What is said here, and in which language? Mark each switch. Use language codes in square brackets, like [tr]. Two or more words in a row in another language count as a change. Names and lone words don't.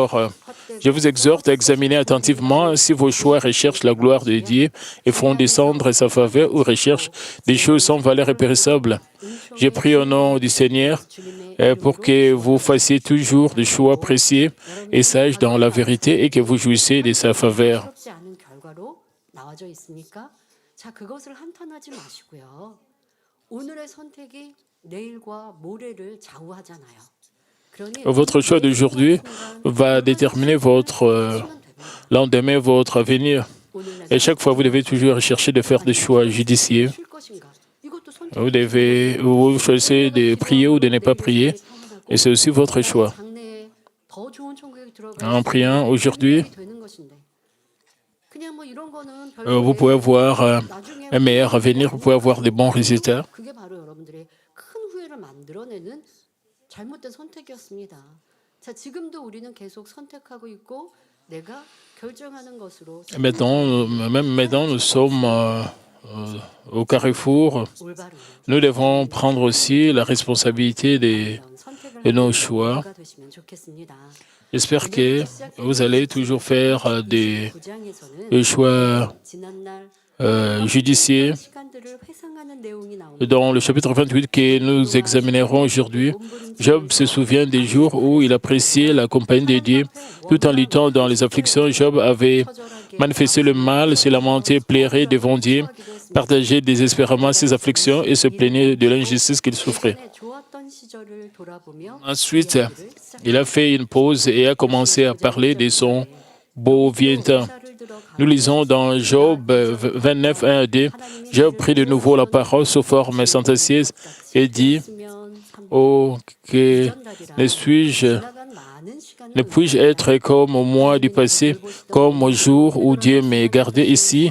[fr] » Je vous exhorte à examiner attentivement si vos choix recherchent la gloire de Dieu et font descendre sa faveur ou recherchent des choses sans valeur et périssables. Je prie au nom du Seigneur pour que vous fassiez toujours des choix précieux et sages dans la vérité et que vous jouissiez de sa faveur. [ko] 나와져 있으니까 자 그것을 한탄하지 마시고요. 오늘의 선택이 내일과 모레를 좌우하잖아요. [fr] Votre choix d'aujourd'hui va déterminer votre lendemain, votre avenir. Et chaque fois, vous devez toujours chercher de faire des choix judicieux. Vous choisissez de prier ou de ne pas prier. Et c'est aussi votre choix. En priant aujourd'hui, vous pouvez avoir un meilleur avenir, vous pouvez avoir des bons résultats. [ko] 잘못된 선택이었습니다. 자, 지금도 우리는 계속 선택하고 있고 내가 결정하는 것으로 [fr] Même maintenant, nous sommes au carrefour. [ko] 올바른 [fr] Nous devons prendre aussi la responsabilité de nos choix. [ko] 가 되시면 좋겠습니다. [fr] J'espère que vous allez toujours faire des [ko] 부장에서는 [fr] choix [ko] 지난날 [fr] judiciaires. [ko] 시간들을 회상하는 내용이 나옵니다. [fr] Dans le chapitre 28 que nous examinerons aujourd'hui, Job se souvient des jours où il appréciait la compagnie de Dieu. Tout en luttant dans les afflictions, Job avait manifesté le mal, se lamentait, plairait devant Dieu, partageait désespérément ses afflictions et se plaignait de l'injustice qu'il souffrait. [ko] 좋았던 시절을 돌아보며 [fr] Ensuite, il a fait une pause et a commencé à parler de son beau vieux temps. Nous lisons dans Job 29, 1 à 2, Job prit de nouveau la parole sous forme sentencieuse et dit, « Oh, que ne puis-je être comme au mois du passé, comme au jour où Dieu m'a gardé ici ?»